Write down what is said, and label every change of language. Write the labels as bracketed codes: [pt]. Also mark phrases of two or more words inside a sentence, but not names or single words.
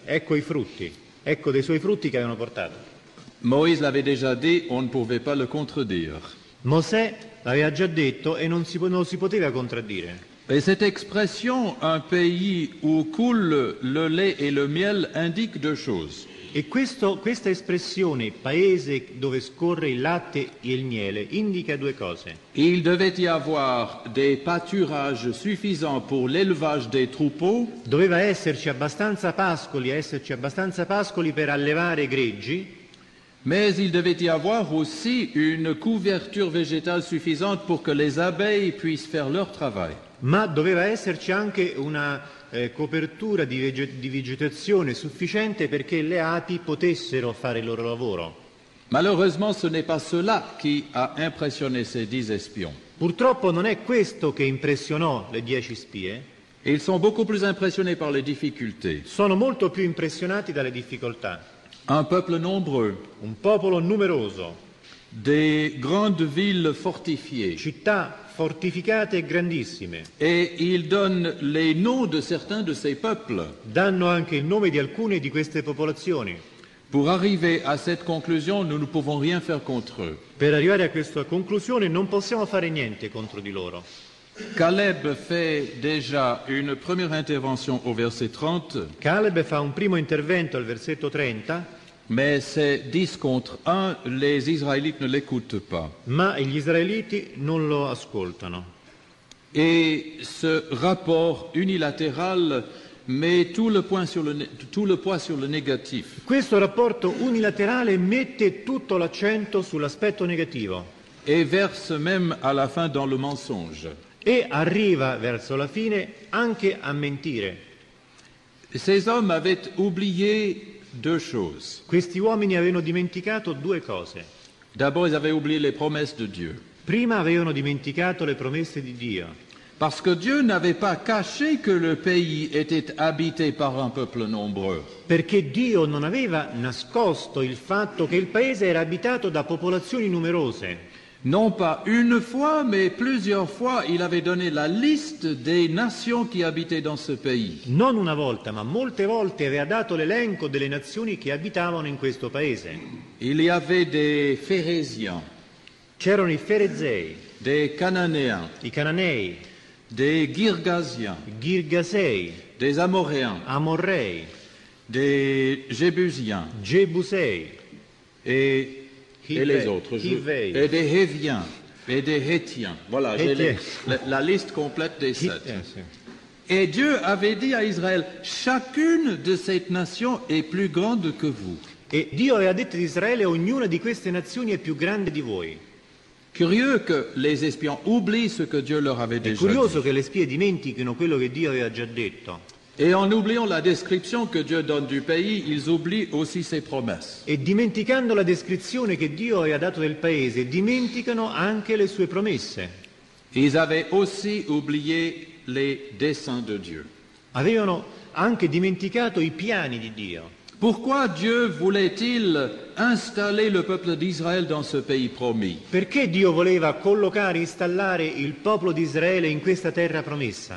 [it] Ecco i frutti, ecco dei suoi frutti che avevano portato. [fr] Moïse l'avait déjà dit, on ne pouvait pas le contredire. [it] Mosè l'aveva già detto e non si poteva contraddire. [fr] Et cette expression, un pays où coule le lait et le miel, indique deux choses. [it] E questa espressione, paese dove scorre il latte e il miele, indica due cose. [fr] Il devait y avoir des pâturages suffisants pour l'élevage des troupeaux, [it] Doveva esserci abbastanza pascoli per allevare i greggi, [fr] mais il devait y avoir aussi une couverture végétale suffisante pour que les abeilles puissent faire leur travail. [it] ma doveva esserci anche una copertura di vegetazione sufficiente perché le api potessero fare il loro lavoro. [fr] Malheureusement, ce n'est pas cela qui a impressionné ces 10 espions. [it] Purtroppo non è questo che impressionò le 10 spie, [fr] Ils sont beaucoup plus impressionnés par les difficultés. [it] sono molto più impressionati dalle difficoltà. [fr] Un peuple nombreux, [it] Un popolo numeroso, [fr] des grandes villes fortifiées, [it] città fortificate e grandissime. [fr] et ils donnent les noms de certains de ces peuples. [it] Danno anche il nome di alcune di queste popolazioni. [fr] Pour arriver à cette conclusion, nous ne pouvons rien faire contre eux. [it] Per arrivare a questa conclusione non possiamo fare niente contro di loro. [fr] Caleb fait déjà une première intervention au verset 30, [it] Caleb fa un primo intervento al versetto 30, [fr] mais c'est 10 contre 1, les Israélites ne l'écoutent pas. [it] ma gli israeliti non lo ascoltano. [fr] Et ce rapport unilatéral met tout le poids sur le négatif. [it] Questo rapporto unilaterale mette tutto l'accento sull'aspetto negativo [fr] Et verse même à la fin dans le mensonge. [it] e arriva verso la fine anche a mentire. [fr] Ces hommes avaient oublié deux choses. [it] Questi uomini avevano dimenticato due cose. [fr] D'abord, ils avaient oublié les promesses de Dieu. [it] Prima avevano dimenticato le promesse di Dio, [fr] Parce que Dieu n'avait pas caché que le pays était habité par un peuple nombreux. [it] perché Dio non aveva nascosto il fatto che il paese era abitato da popolazioni numerose. [fr] Non pas une fois, mais plusieurs fois, il avait donné la liste des nations qui habitaient dans ce pays. [it] Non una volta, ma molte volte aveva dato l'elenco delle nazioni che abitavano in questo paese. [fr] Il y avait des Phérésiens, [it] C'erano i Ferezei, [fr] des Cananéens, [it] i Cananei, [fr] des Girgasiens, [it] i Girgasei, [fr] des Amoréens, [it] Amorrei, [fr] des Jébusiens [it] Gebusei, [fr] et les autres. [it] Hivei. [fr] Et des Héviens et des Hétiens. Voilà, j'ai la liste complète des 7. [it] Sì. [fr] Et Dieu avait dit à Israël, chacune de ces nations est plus grande que vous. [it] E Dio aveva detto ad Israele: ognuna di queste nazioni è più grande di voi. [fr] Curieux que les espions oublient ce que Dieu leur avait [it] È [fr] déjà [it] curioso [fr] dit. [it] che le spie dimentichino quello che Dio aveva già detto. [fr] Et en oubliant la description que Dieu donne du pays, ils oublient aussi ses promesses. [it] E dimenticando la descrizione che Dio aveva dato del paese, dimenticano anche le sue promesse. [fr] Ils avaient aussi oublié les desseins de Dieu. [it] Avevano anche dimenticato i piani di Dio. [fr] Pourquoi Dieu voulait-il installer le peuple d'Israël dans ce pays promis? [it] Perché Dio voleva collocare, installare il popolo di Israele in questa terra promessa?